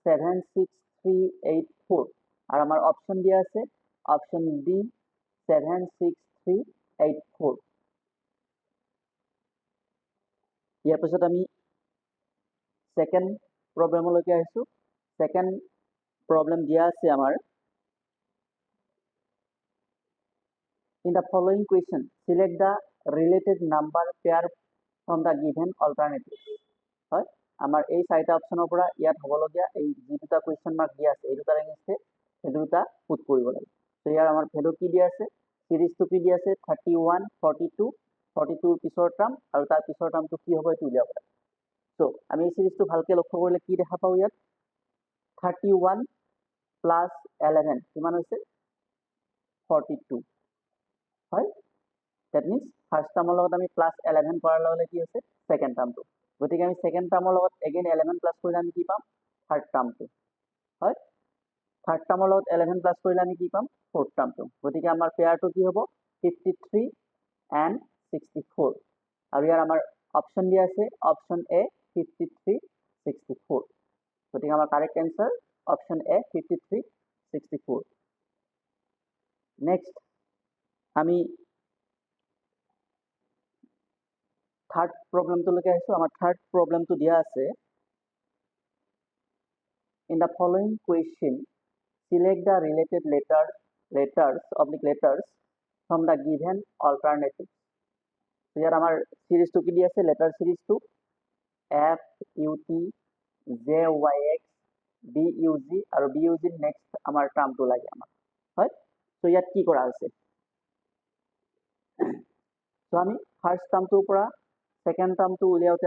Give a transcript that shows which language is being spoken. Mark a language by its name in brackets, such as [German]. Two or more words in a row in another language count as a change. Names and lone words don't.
[Assamese] 76384 আৰু আমাৰ অপচন দিয়া আছে অপচন ডি 76384 ইয়াৰ পিছত আমি [English] second problem [Assamese] আহিছো [English] second problem [Assamese] দিয়া আছে আমাৰ [English] in the following question select the related number pair from the given alternatives [Assamese] হয় আমাৰ এই চাৰিটা অপচনৰ পৰা ইয়াত হ'বলগীয়া এই যি দুটা [English] question mark [Assamese] দিয়া আছে এই দুটাৰ এগেইনষ্টে এই দুটা পুট কৰিব লাগে তো ইয়াৰ আমাৰ ভ্যালু কি দিয়া আছে সিৰিজটো কি দিয়া আছে 31 42 42 পিছৰ টাৰ্ম আৰু তাৰ পিছৰ টাৰ্মটো কি হ'ব এইটো উলিয়াব লাগে তো আমি এই সিৰিজটো ভালকে লক্ষ্য কৰিলে কি দেখা পাওঁ ইয়াত 31 প্লাস 11 কিমান হৈছে 42 হয় [English] that means first term [Assamese] লগত আমি প্লাস 11 কৰাৰ লগে কি হৈছে [English] second term [Assamese] গতিকে আমি [English] second term [Assamese] লগত এগেইন 11 প্লাস কৰিলে আমি কি পাম [English] third term [Assamese] হয় [English] third term [Assamese] লগত 11 প্লাস কৰিলে আমি কি পাম [English] fourth term [Assamese] গতিকে আমাৰ পেয়াৰটো কি হ'ব 53 and 64 আৰু ইয়াৰ আমাৰ অপচন দিয়া আছে অপচন এ 53 64 গতিকে আমাৰ [English] correct answer [Assamese] অপচন এ 53 64 নেক্সট আমি [English] third problem [Assamese] আহিছো আমাৰ [English] third problem [Assamese] দিয়া আছে [English] in the following question select the related letters from the given alternative [Assamese] ইয়াৰ আমাৰ সিৰিজটো কি দিয়া আছে [English] letter series [Assamese] FUT JYX BUG আৰু BUG নেক্সট আমাৰ টাৰ্মটো লাগে আমাক হয় তো ইয়াত কি কৰা হৈছে তো আমি [English] first term [Assamese] পৰা [English] second term [Assamese] উলিয়াওতে